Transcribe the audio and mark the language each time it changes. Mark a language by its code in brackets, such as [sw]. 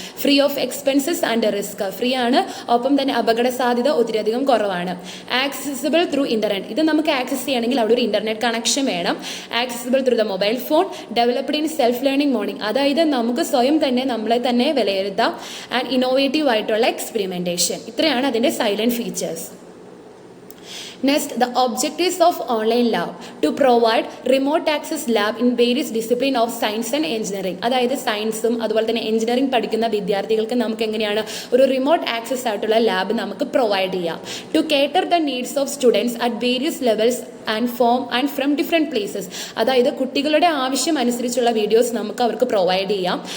[en] free of expenses and risk, [ml] free ആണ്, ഒപ്പം തന്നെ അപകട സാധ്യത ഒത്തിരിയധികം കുറവാണ്. [en] accessible through internet, [ml] ഇത് നമുക്ക് ആക്സസ് ചെയ്യണമെങ്കിൽ അവിടെ ഒരു ഇൻ്റർനെറ്റ് കണക്ഷൻ വേണം. [en] Accessible through the mobile phone. Developed in self learning modding, [ml] അതായത് നമുക്ക് സ്വയം തന്നെ നമ്മളെ തന്നെ വിലയിരുത്താം. ആൻഡ് ഇന്നോവേറ്റീവ് ആയിട്ടുള്ള എക്സ്പെരിമെന്റേഷൻ. ഇത്രയാണ് അതിൻ്റെ silent features. [en] Next, the objectives of online lab to provide remote access lab in various discipline of science and engineering. [ml] അതായത് സയൻസും അതുപോലെ തന്നെ എഞ്ചിനീയറിംഗ് പഠിക്കുന്ന വിദ്യാർത്ഥികൾക്ക് നമുക്ക് എങ്ങനെയാണ് ഒരു റിമോട്ട് ആക്സസ് ആയിട്ടുള്ള ലാബ് നമുക്ക് പ്രൊവൈഡ് ചെയ്യാം. [en] To cater the needs of students at various levels and from and from different places. [ml] അതായത് കുട്ടികളുടെ ആവശ്യം അനുസരിച്ചുള്ള വീഡിയോസ് നമുക്ക് അവർക്ക് പ്രൊവൈഡ് ചെയ്യാം.